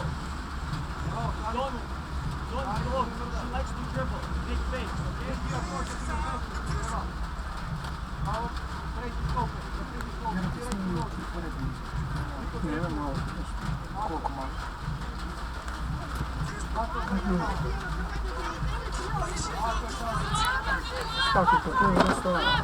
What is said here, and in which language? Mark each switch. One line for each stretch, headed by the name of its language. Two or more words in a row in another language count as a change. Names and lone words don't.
English: Don't look, she likes to dribble. Big face, okay?
Serbian: Ne, malo, koliko malo. Kako je to? To je dosta...